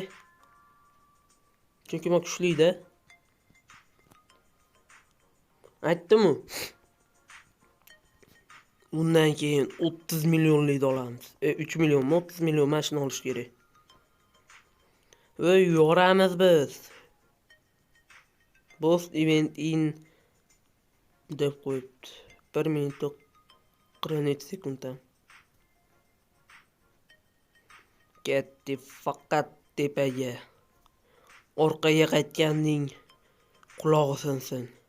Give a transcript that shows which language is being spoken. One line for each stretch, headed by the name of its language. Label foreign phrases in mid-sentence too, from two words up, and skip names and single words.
Uzbek: Chunki men kuchli-da. Aytdim-ku. Undan keyin 30 millionlik olamiz. 3 millionmi, 30 million mashina olish kerak. Yoramiz biz.
English: Boss event
Uzbek: in deb qo'yibdi. 1 minut 47 sekundda. Ketdi faqat tepaga. Orqaga qaytganning qulog'i sinsin.